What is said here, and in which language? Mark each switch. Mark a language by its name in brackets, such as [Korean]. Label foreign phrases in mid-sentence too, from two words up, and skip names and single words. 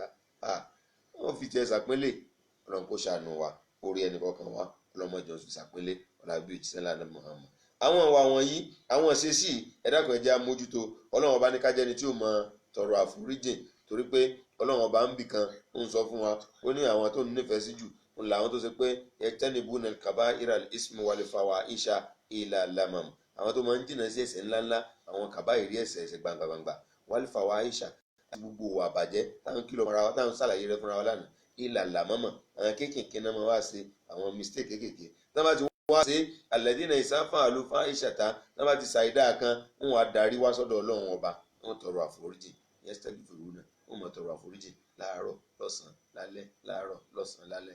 [Yoruba] wọ́n fi tiẹ̀ ṣàpínlẹ̀ ọlọ́run kó ṣàánú wa orí ẹnì kọ̀ọ̀kan wa ọlọ́mọdé oṣù ṣàpínlẹ̀ ọ̀làbí òjíṣẹ́ ńlá náà Muhammad àwọn ìwà wọ̀nyí àwọn ìṣesí ẹ dákun ẹ jẹ́ á mójútó ọlọ́run ọba ní ká jẹ́ni tí ó mọ tọrọ àforíjìn torí pé ọlọ́run ọba ń bì kan ó ń sọ fún wa ó ní àwọn tó nífẹ̀ẹ́ sí jù làwọn tó ṣe pé [Arabic] يجتنبون الكبائر الإثم والفواحش إلا لمم [Yoruba] àwọn tó máa ń jìnnà sí ẹ̀ṣẹ̀ ńláńlá àwọn kàbáyìrí ẹ̀ṣẹ̀ gbangba wal-fawahisha àti gbogbo òwò àbàjẹ́ táwọn kìlọ̀ mọ́ra wa táwọn sàlàyé rẹ̀ fúnra wa lánàá [Arabic] إلا لمم [Yoruba] àwọn kéékèèké náà máa wá sí àwọn mistake kéékèèké tí wọ́n bá ti wá sí [Arabic] الذين إذا فعلوا فاحشة [Yoruba] tí wọ́n bá ti ṣàìdá kan wọ́n wá darí wá sọ́dọ̀ ọlọ́run ọba wọ́n tọrọ àforíjì yastaghfiruna wọ́n máa tọrọ àforíjì láàárọ̀ lọ́sàn-án lálẹ́ láàárọ̀ lọ́sàn-án lálẹ́